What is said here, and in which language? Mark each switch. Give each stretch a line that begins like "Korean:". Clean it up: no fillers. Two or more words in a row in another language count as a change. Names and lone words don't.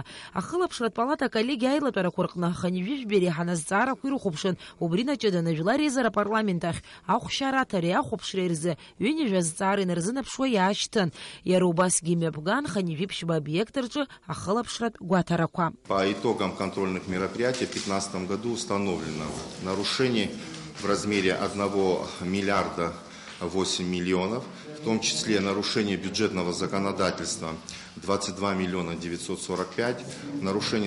Abkhazian: Ахылаԥшратә палата аколлегиа аилатәарақәа рҟны аханҩыжәбеи реиҳаны азҵаарақәа ирыхәаԥшын. Убри наҷыданы Жәлар Еизара апарламент ахь ахәшьараҭареи ахәаԥшреи рзы ҩынҩажәа азҵаара инарзынаԥшуа иаашьҭын. Иара убасгьы имҩаԥган Ханивиԥшьба объект рҿы ахылаԥшратә гәаҭарақәа.
Russian: По итогам контрольных мероприятий в 2015 году установлено нарушений в размере 1 миллиарда 8 миллионов, в том числе нарушение бюджетного законодательства 22 миллиона 945, нарушение